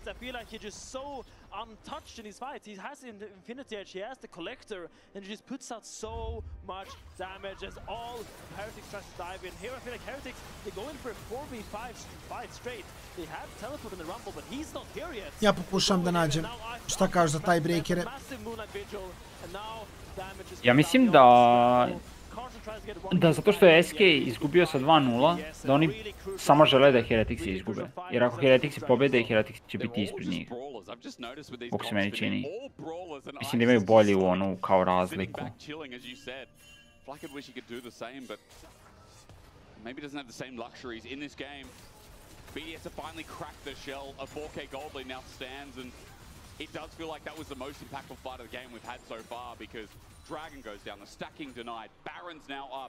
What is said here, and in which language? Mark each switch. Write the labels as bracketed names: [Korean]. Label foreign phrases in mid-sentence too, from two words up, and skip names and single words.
[English] I feel like he's just so untouched in these fights. He has the Infinity Edge, he has the Collector, and he just puts out so much damage as all Heretics tries to dive in. Here I feel like Heretics, they go in for a 4v5 fight straight. They have teleport in the Rumble, but he's not here yet. [Serbian] Ja pokušam da nađem šta kažu za tiebreakere. Ja mislim da zato što je SK izgubio sa 2-0, da oni samo žele da Heretiksi izgube. Jer ako Heretiksi pobede, Heretiksi će biti ispred njih. Kako se meni čini. Mislim da imaju bolju onu kao razliku. [English] BDS have finally cracked the shell. A 4K gold lead now stands, and it does feel like that was the most impactful fight of the game we've had so far, because Dragon goes down, the stacking denied, Baron's now up.